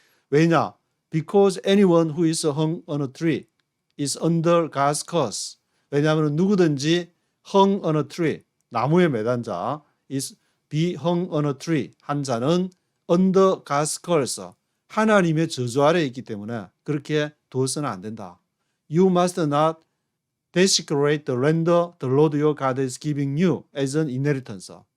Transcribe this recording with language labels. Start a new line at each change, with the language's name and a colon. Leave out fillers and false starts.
Korean: 왜냐?
English: Because anyone who is hung on a tree is under God's curse.
Korean: 왜냐하면 누구든지
English: hung on a tree,
Korean: 나무에 매단 자,
English: is be hung on a tree,
Korean: 한 자는
English: under God's curse,
Korean: 하나님의 저주 아래에 있기 때문에 그렇게 두어서는 안 된다.
English: You must not desecrate the land the Lord your God is giving you as an inheritance.